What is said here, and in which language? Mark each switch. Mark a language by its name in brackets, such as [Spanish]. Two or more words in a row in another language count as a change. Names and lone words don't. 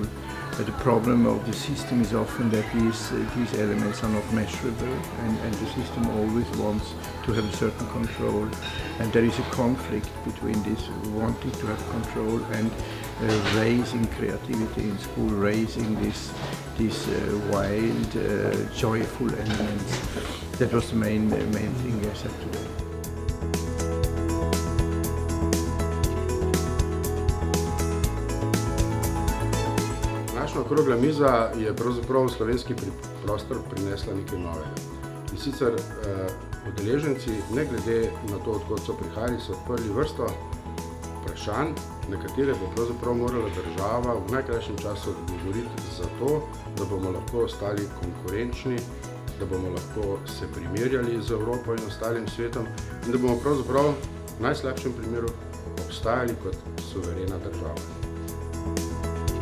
[English] The problem of the system is often that these elements are not measurable and the system always wants to have a certain control, and there is a conflict between this wanting to have control and raising creativity in school, raising these wild, joyful elements. That was the main thing I said today. [Slovenian] Okrogla miza je pravzaprav v slovenski prostor prinesla nekaj novega. In sicer udeleženci, ne glede na to, odkot so prihajali, so odprli vrsto vprašanj, na katere bo pravzaprav morala država v najkrajšem času odgovoriti za to, da bomo lahko ostali konkurenčni, da bomo lahko se primerjali z Evropo in ostalim svetom in da bomo pravzaprav v najslabšem primeru obstajali kot suverena država.